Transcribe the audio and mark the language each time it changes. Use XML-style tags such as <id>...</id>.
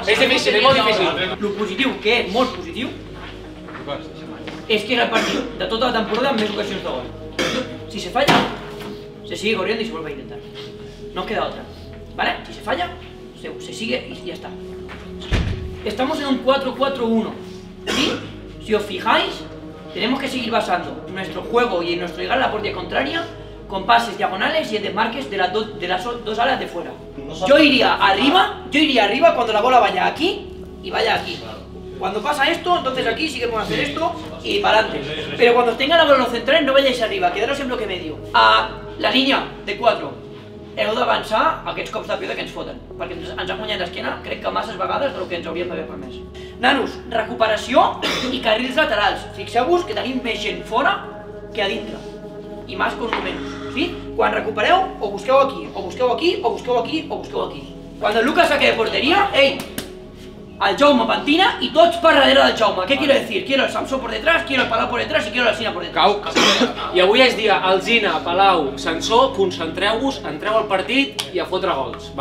<ca>És difícil, és molt difícil. Lo positiu, que és molt positiu, és que és el partit de tota la temporada amb més ocasions de gol.</ca> <es>Si se falla, se sigue corriendo y se vuelve a intentar. No queda otra. ¿Vale? Si se falla, se sigue y ya está. Estamos en un 4-4-1. ¿Sí? Si os fijáis, tenemos que seguir basando nuestro juego y en nuestro llegar a la portería contraria con pases diagonales y en desmarques de las dos alas de fuera. Yo iría arriba cuando la bola vaya aquí y vaya aquí. Cuando pasa esto, entonces aquí sí que podemos hacer esto y para adelante. Pero cuando tenga la bola en los centrales no vayáis arriba, quedaros en bloque medio.</es> <ca>A la línia de 4. Heu d'avançar aquests cops de pedra que ens foten, perquè ens han guanyat l'esquena, crec que masses vegades del que ens hauríem d'haver permès. Nanos, recuperació i carrils laterals. Fixeu-vos que tenim més gent fora que a dintre. I més con números, ¿sí? Quan recupereu, o busqueu aquí, o busqueu aquí, o busqueu aquí, o busqueu aquí.</ca> <es>Cuando el Lucas saque de portería, al Jaume Pantina y todos para darrere del Jaume. ¿Qué quiero decir? Quiero el Samsó por detrás, quiero el Palau por detrás y quiero el Alzina por detrás.</es> <ca>I avui és dia Alzina, Palau, Sansó, concentreu-vos, entreu al partit i a fotre gols.</ca>